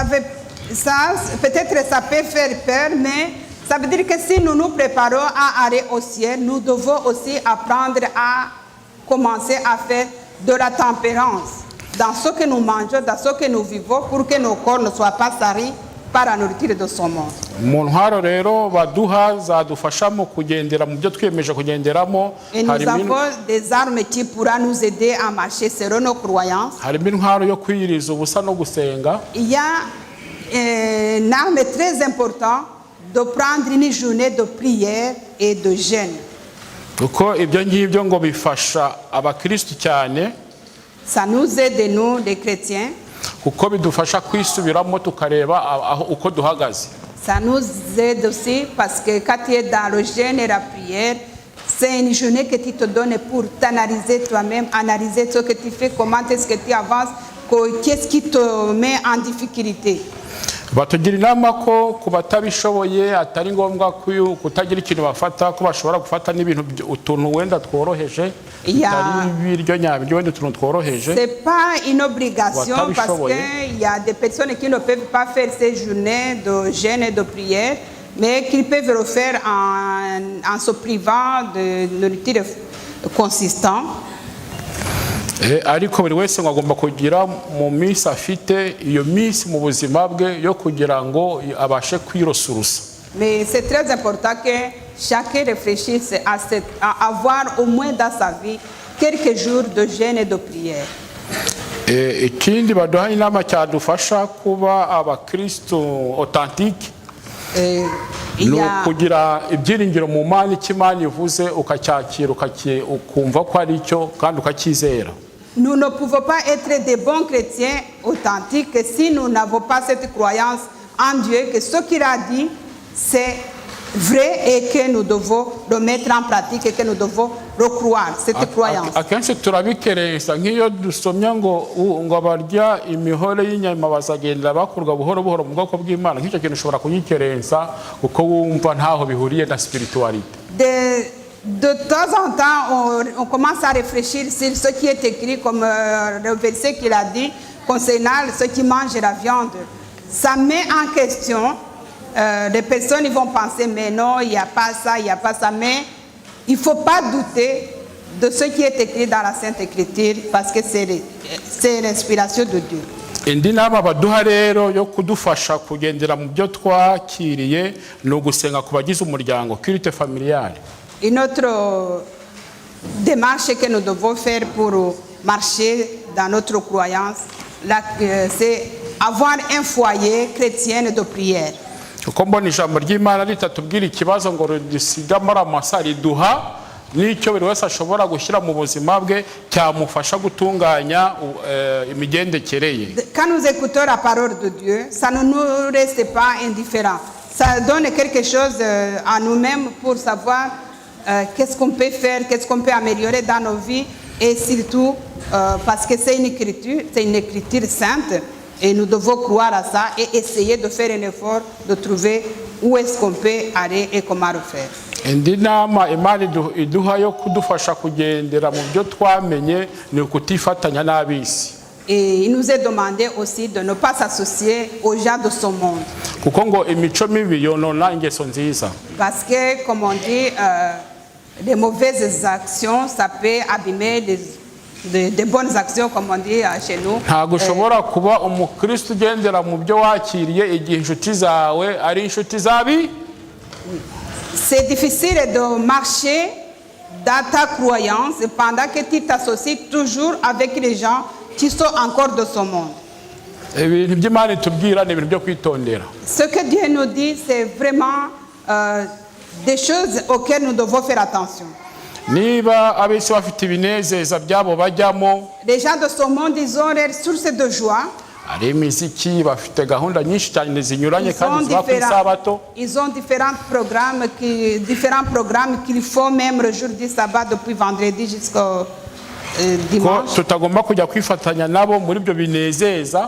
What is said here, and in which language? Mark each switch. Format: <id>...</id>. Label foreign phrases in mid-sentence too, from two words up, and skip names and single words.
<fr>Ça peut-être ça peut faire peur, mais ça veut dire que si nous nous préparons à aller au ciel, nous devons aussi apprendre à commencer à faire de la tempérance dans ce que nous mangeons, dans ce que nous vivons, pour que nos corps ne soient pas salis par la nourriture de ce monde.</fr> <rw>Mu ntwaro rero baduha zadufasha mu kugendera mu byo twiyemeje kugenderamo.</rw> <fr>Et nous avons des armes qui pourra nous aider à marcher selon nos croyances.</fr> <rw>Harimo intwaro yo kwiyiriza ubusa no gusenga.</rw> <fr>Il y a une arme très importante de prendre une journée de prière et de jeûne.</fr> <rw>Kuko ibyo ngibyo ngo bifasha abakristo cyane.</rw> <fr>Ça nous aide nous les chrétiens.</fr> <rw>Kuko bidufasha kwisubiramo tukareba uko duhagaze.</rw> <fr>Ça nous aide aussi parce que quand tu es dans le jeûne et la prière, c'est une journée que tu te donnes pour t'analyser toi-même, analyser ce que tu fais, comment est-ce que tu avances, qu'est-ce qui te met en difficulté.</fr> <rw>Batugira inama ko ku batabishoboye atari ngombwa kutagira ikintu bafata, ko bashobora gufata n'ibintu utuntu wenda tworoheje, atari biryo nyabyo wenda utuntu tworoheje.</rw> <fr>C'est pas une obligation parce que il y a des personnes qui ne peuvent pas faire ces journées de jeûne et de prière, mais qui peuvent le faire en se privant de nourriture consistante.</fr> <rw>Ariko buri wese agomba kugira mu minsi afite iyo minsi mu buzima bwe yo kugira ngo abashe kwirosurusa.</rw> <fr>Mais c'est très important que chacun réfléchisse à avoir au moins dans sa vie quelques jours de jeûne et de prière.</fr> <rw>Ikindi baduha inama cyadufasha kuba abakristo authentique. Kugira ibyiringiro mu Mana, ikimana ivuze ukacyakira ukumva ko ari cyo kandi ukacyizera.</rw> <fr>Nous ne pouvons pas être des bons chrétiens authentiques si nous n'avons pas cette croyance en Dieu, que ce qu'il a dit, c'est vrai et que nous devons le mettre en pratique et que nous devons le croire, cette croyance.</fr> <rw>Akenshi turabikerensa nk'iyo dusomya ngo abarya imihore y'inyama bazagenda bakurwa buhoro buhoro mu bwoko bw'Imana, nk'icyo kintu ushobora kuyikerensa kuko wumva ntaho bihuriye na spiritualité.</rw> <fr>De temps en temps, on commence à réfléchir sur ce qui est écrit, comme le verset qu'il a dit concernant ceux qui mangent la viande. Ça met en question, les personnes vont penser, mais non, il n'y a pas ça, il n'y a pas ça. Mais il ne faut pas douter de ce qui est écrit dans la Sainte Écriture, parce que c'est l'inspiration de Dieu.</fr> <rw>Indi nama baduha rero yo kudufasha kugendera mu byo twakiriye no gusenga ku bagize umuryango,</rw> <fr>culte familiale. Une autre démarche que nous devons faire pour marcher dans notre croyance, c'est avoir un foyer chrétien de prière.</fr> <rw>uko mbona ijambo ry'Imana ritatubwira ikibazo ngo ridusigamara amasa riduha n'icyo buri wese ashobora gushyira mu buzima bwe cyamufasha gutunganya imigendekere ye.</rw> <fr>Quand nous écoutons la parole de Dieu, ça ne nous reste pas indifférent. Ça donne quelque chose à nous-mêmes pour savoir qu'est-ce qu'on peut faire, qu'est-ce qu'on peut améliorer dans nos vies, et surtout parce que c'est une écriture sainte, et nous devons croire à ça et essayer de faire un effort de trouver où est-ce qu'on peut aller et comment le faire.</fr> <rw>Indi nama Imana iduha yo kudufasha kugendera mu byo twamenye ni ukutifatanya n'abisi.</rw> <fr>Et il nous est demandé aussi de ne pas s'associer aux gens de ce monde.</fr> <rw>Kuko ngo imico mibi yonona ingeso nziza.</rw> <fr>Parce que, comme on dit, les mauvaises actions, ça peut abîmer des bonnes actions, comme on dit chez nous.</fr> <rw>Ntabwo ushobora kuba umukristo ugendera mu byo wakiriye igihe inshuti zawe ari inshuti zabi.</rw> <fr>C'est difficile de marcher dans ta croyance pendant que tu t'associes toujours avec les gens qui sont encore de ce monde.</fr> <rw>Ibintu by'Imana itubwira ni ibintu byo kwitondera.</rw> <fr>Ce que Dieu nous dit, c'est vraiment des choses auxquelles nous devons faire attention.</fr> <rw>Niba abisi bafite ibinezeza byabo bajyamo,</rw> <fr>Les gens de ce monde, ils ont leur source de joie.</fr> <rw>ari imiziki, bafite gahunda nyinshi cyane zinyuranye kandi ziba ku isabato.</rw> <fr>Ils ont différents programmes qu'il faut même le jour du sabbat depuis vendredi jusqu'au</fr> <rw>Ko</rw> <fr>dimanche.</fr> <rw>tutagomba kujya kwifatanya nabo muri ibyo binezeza.</rw>